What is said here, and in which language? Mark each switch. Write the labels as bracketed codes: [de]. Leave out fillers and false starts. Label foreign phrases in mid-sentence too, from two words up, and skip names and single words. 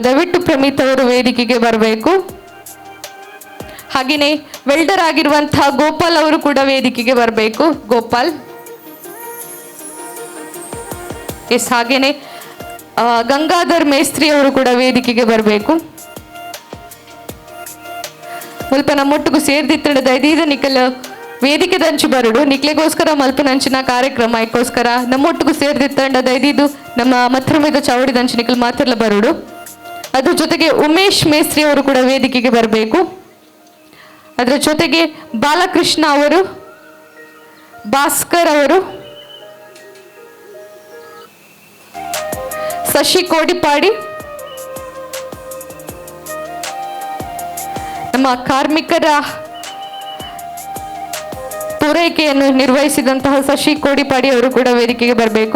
[kn] ದಯವಿಟ್ಟು ಪ್ರಮೀತ್ ಅವರು ವೇದಿಕೆಗೆ ಬರಬೇಕು. ಹಾಗೆಯೇ ವೆಲ್ಡರ್ ಆಗಿರುವಂತಹ ಗೋಪಾಲ್ ಅವರು ಕೂಡ ವೇದಿಕೆಗೆ ಬರಬೇಕು. ಗೋಪಾಲ್ ಎಸ್. ಹಾಗೆಯೇ ಗಂಗಾಧರ್ ಮೇಸ್ತ್ರಿ ಅವರು ಕೂಡ ವೇದಿಕೆಗೆ ಬರಬೇಕು. [tcy] ಮುಲ್ಪ ನಮ್ಮೊಟ್ಟಿಗೂ ಸೇರ್ದಿತ್ತಂಡದ ಇದೀದ ನಿಖಲ್ ವೇದಿಕೆ ದಂಚು ಬರುಡು ನಿಕ್ಲೆಗೋಸ್ಕರ ಮಲ್ಪನಂಚಿನ ಕಾರ್ಯಕ್ರಮ ಇದಕ್ಕೋಸ್ಕರ ನಮ್ಮೊಟ್ಟಿಗೂ ಸೇರ್ದಿತ್ತಂಡದ ಇದೀದು ನಮ್ಮ ಮತ್ರಮೇದ ಚಾವಡಿ ದಂಚು ನಿಖಲ್ ಮಾತ್ರ ಬರುಡು. [kn] ಅದ್ರ ಜೊತೆಗೆ ಉಮೇಶ್ ಮೇಸ್ತ್ರಿ ಅವರು ಕೂಡ ವೇದಿಕೆಗೆ ಬರಬೇಕು. ಅದರ ಜೊತೆಗೆ ಬಾಲಕೃಷ್ಣ ಅವರು, ಭಾಸ್ಕರ್ ಅವರು, ಶಶಿ ಕೋಡಿಪಾಡಿ, ನಮ್ಮ ಕಾರ್ಮಿಕರ ಪೂರೈಕೆಯನ್ನು ನಿರ್ವಹಿಸಿದಂತಹ ಶಶಿ ಕೋಡಿಪಾಡಿ ಅವರು ಕೂಡ ವೇದಿಕೆಗೆ ಬರಬೇಕು.